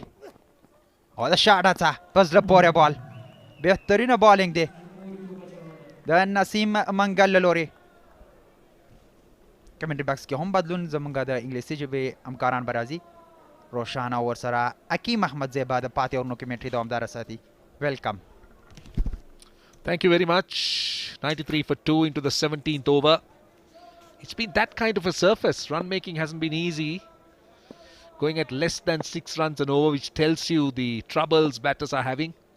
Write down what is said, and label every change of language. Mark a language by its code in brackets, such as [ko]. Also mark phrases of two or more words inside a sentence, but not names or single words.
[ps] او د شاټ هڅه په زړه پورې بال، بهترینه بالینګ دی د نسیم منګل له لورې. [en] commentary box [ps] کې هم بدلون زموږ د انګلیسي ژبې همکاران به راځي. روشان او ورسره حکیم احمد زیبا د پاتې اورونو کمنټري دوامداره ساتي. ویلکم. [en] Thank you very much. 93 for 2 into the 17th over. It's been that kind of a surface. Run making hasn't been easy. Going at less than 6 runs an over, which tells you the troubles batters are having.